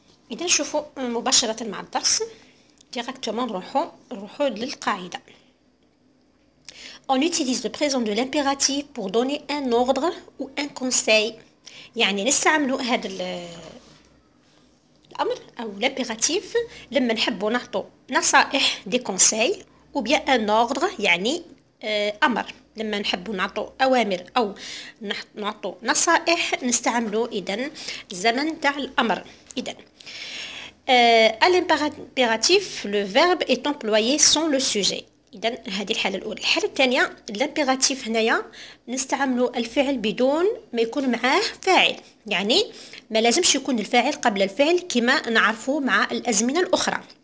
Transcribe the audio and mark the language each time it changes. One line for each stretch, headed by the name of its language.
Arabic: إذا نشوفوا مباشرة مع الدرس ديريكتومون نروحوا للقاعدة.
French: On utilise le présent de l'impératif pour donner un ordre ou un conseil.
Arabic: يعني نستعملوا هذا الأمر أو l'impératif لما نحبوا نعطوا نصائح دي
French: conseils ou bien un ordre
Arabic: يعني أمر. لما نحبوا نعطوا أوامر أو نعطوا نصائح نستعملوا إذن الزمن تاع الأمر. إذن
French: à l'impératif le verbe est employé sans le sujet.
Arabic: إذن هذه الحالة الأولى. الحالة الثانية الامبيراتيف هنايا نستعملوا الفعل بدون ما يكون معاه فاعل، يعني ما لازمش يكون الفاعل قبل الفعل كما نعرفه مع الأزمنة الأخرى.